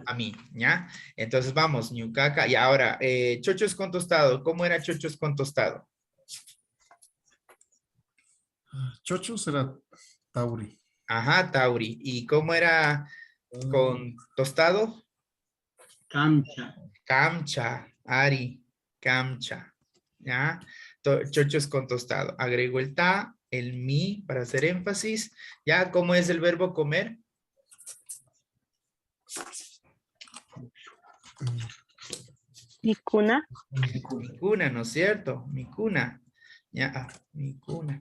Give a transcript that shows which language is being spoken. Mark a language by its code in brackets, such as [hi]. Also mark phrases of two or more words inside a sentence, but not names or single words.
[es] a mí, ¿ya? Entonces vamos, ñucaca. Y ahora, chochos con tostado. ¿Cómo era chochos con tostado? Chocho será tauri. Ajá, tauri. ¿Y cómo era con tostado? [qu] Camcha. Camcha, ari, camcha, ¿ya? [es] Chochos con tostado. Agrego el ta, el mi para hacer énfasis. ¿Ya? ¿Cómo es el verbo comer? [qu] Mikuna. Mikuna, [es] ¿no es cierto? Mikuna. Ya, mikuna.